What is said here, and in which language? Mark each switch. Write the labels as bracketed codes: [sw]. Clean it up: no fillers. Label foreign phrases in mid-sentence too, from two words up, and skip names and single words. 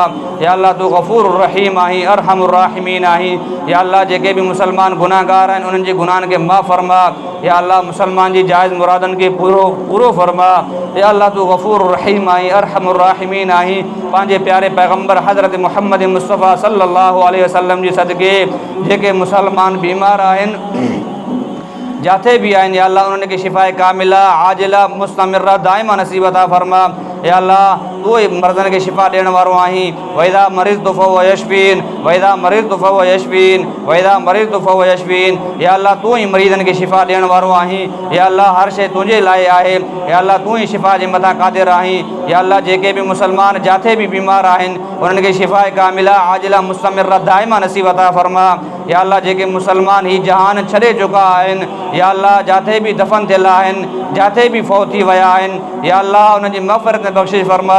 [sd] या अल्लाह तू [ar] غفور الرحيم [sd] आहीं, [ar] أرحم الراحمين [sd] आहीं। या अल्लाह जेके बि मुसलमान गुनाहगार आहिनि उन्हनि जे गुनाहनि खे माफ़ फ़रमा। या अल्लाह मुसलमान जी जाइज़ मुरादनि खे पूरो फ़रमा। या अल्लाह तू [ar] غفور الرحيم [sd] आहीं, [ar] أرحم الراحمين [sd] आहीं। पंहिंजे प्यारे पैगम्बर हज़रत मुहम्मद मुस्तफ़ा [ar] صلى الله عليه وسلم [sd] जे सदके जेके मुसलमान बीमार आहिनि जाते भी आहिनि, या अल्लाह उन्हनि खे शिफ़ाए कामिला आजिला मुस्तमिरा दाइमा नसीब अता फ़रमा। या अल्लाह तू ई मर्दनि खे शिफ़ा ॾियण वारो आहीं। [ar] وإذا مرضت فهو يشفين، وإذا مرضت فهو يشفين، وإذا مرضت فهو يشفين. [sd] या अल्लाह तू ई मरीज़नि खे शिफ़ा ॾियण वारो आहीं। या अल्लाह हर शइ तुंहिंजे लाइ आहे। या अल्लाह तू ई शिफ़ा जे मथां क़ादिर आहीं। या अल्लाह जेके बि मुसलमान जाते भी बीमार आहिनि उन्हनि खे शिफ़ाए कामिला आजिला मुस्तमिरा दाइमा नसीब अता फ़रमा। या अल्लाह जेके मुसलमान ही जहान छॾे चुका आहिनि, या अल्लाह जाते भी दफ़न थियल आहिनि, जाते भी फ़ौत थी विया आहिनि, या अल्लाह उन्हनि जी मग़फ़िरत में बख़्शिश फ़रमा।